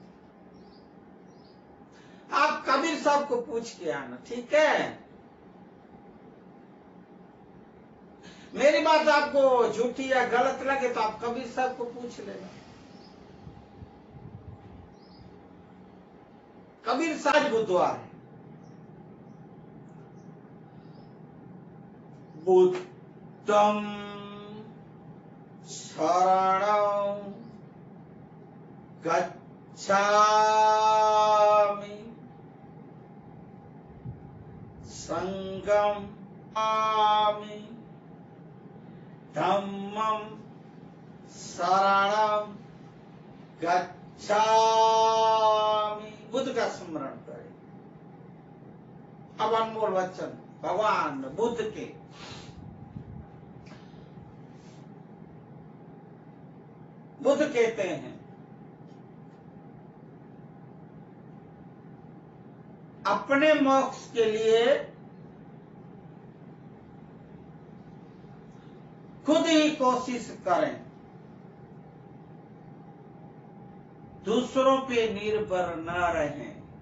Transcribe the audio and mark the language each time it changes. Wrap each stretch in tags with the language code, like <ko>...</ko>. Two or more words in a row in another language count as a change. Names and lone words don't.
<hi>आप कबीर साहब को पूछ के आना, ठीक है? मेरी बात आपको झूठी या गलत लगे तो आप कबीर साहब को पूछ लेना। कबीर साहब बुद्धवार है।</hi> <pi>बुद्धम शरणं गच्छामि संगम आमि धम्मं शरणं गच्छामि।</pi> <hi>बुद्ध का स्मरण करें। अब अनमोल वचन भगवान बुद्ध के। बुद्ध कहते हैं अपने मोक्ष के लिए खुद ही कोशिश करें, दूसरों पे निर्भर न रहें।</hi>